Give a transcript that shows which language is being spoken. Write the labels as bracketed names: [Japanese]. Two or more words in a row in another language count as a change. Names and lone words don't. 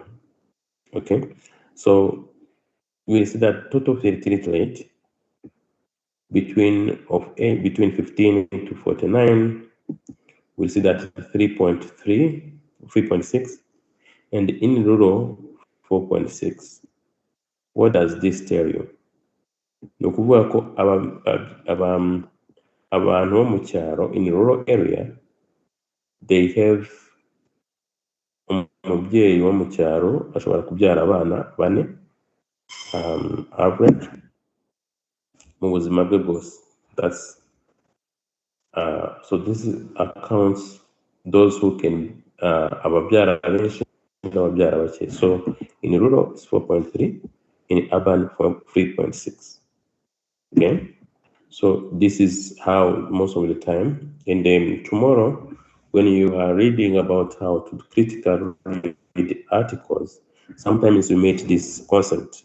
[English] Okay, so we see that total fertility rate between 15 to 49, we'll see that 3.3, 3.6, and in rural 4.6. What does this tell you? [Kinyarwanda] Ni ukuvuga ko abantu bo mu cyaro [English] in rural area, they have [Kinyarwanda] umubyeyi wo mu cyaro ashobora kubyara abana 4 average mu buzima bwe bwose. [English] That's so this accounts those who can [Kinyarwanda] ababyara benshi n'ababyara bake. [English] So in rural it's 4.3, in urban 3.6. Okay, so this is how most of the time. And then tomorrow, when you are reading about how to critically read articles, sometimes you meet this concept.